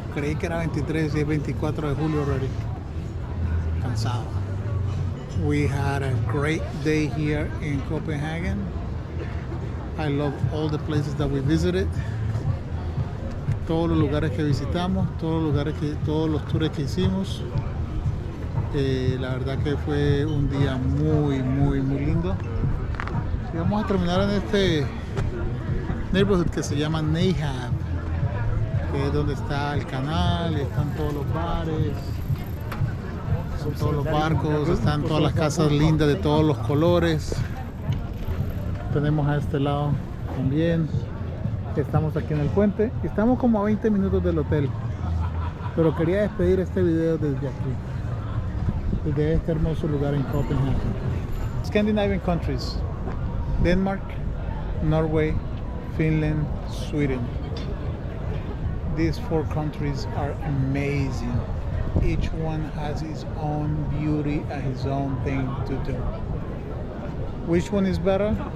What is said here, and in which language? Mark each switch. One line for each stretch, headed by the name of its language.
Spanish: Creí que era 23 y es 24 de julio
English: already.
Spanish: Cansado.
English: We had a great day here in Copenhagen. I love all the places that we visited.
Spanish: Todos los lugares que visitamos, todos los tours que hicimos. La verdad que fue un día muy lindo. Y vamos a terminar en este neighborhood que se llama Nyhavn, que es donde está el canal, están todos los bares, son todos los barcos, están todas las casas lindas de todos los colores. Tenemos a este lado también Estamos aquí en el puente. Estamos como a 20 minutos del hotel. Pero quería despedir este video desde aquí. Desde este hermoso lugar en Copenhagen.
English: Scandinavian countries. Denmark, Norway, Finland, Sweden. These 4 countries are amazing. Each one has its own beauty and his own thing to do. Which one is better?